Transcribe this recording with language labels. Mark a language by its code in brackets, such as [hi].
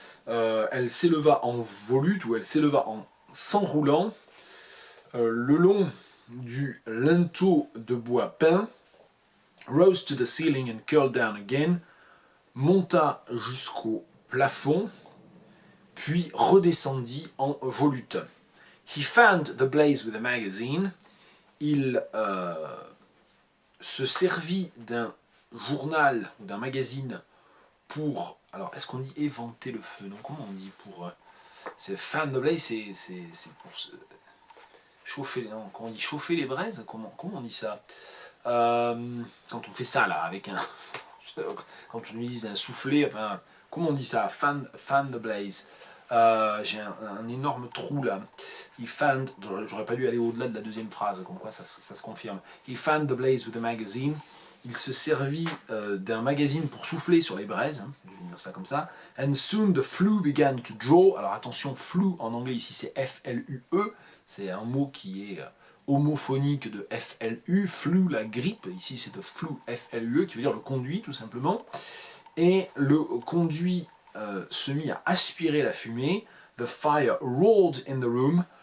[fr] Elle s'éleva en volute, ou elle s'éleva en s'enroulant, le long du linteau de bois peint, [en] rose to the ceiling and curled down again, [fr] monta jusqu'au plafond, puis redescendit en volute. [en] He fanned the blaze with a magazine. [fr] Il se servit d'un journal ou d'un magazine pour... Alors, est-ce qu'on dit éventer le feu? Non, comment on dit pour... c'est fan the blaze, c'est pour chauffer... Non, quand on dit chauffer les braises, comment on dit ça? Quand on fait ça, là, avec un... quand on utilise un soufflet, enfin... Comment on dit ça? [en] Fan the blaze. [fr] J'ai un énorme trou, là. [en] He fanned... [fr] J'aurais pas dû aller au-delà de la deuxième phrase, comme quoi ça se confirme. [en] He fanned the blaze with a magazine. [fr] Il se servit d'un magazine pour souffler sur les braises, je vais dire ça comme ça. [en] And soon the flue began to draw. [fr] Alors attention, flue en anglais ici c'est F-L-U-E, c'est un mot qui est homophonique de F-L-U, flue la grippe, ici c'est the flue F-L-U-E qui veut dire le conduit tout simplement. Et le conduit se mit à aspirer la fumée. [en] The fire roared in the room.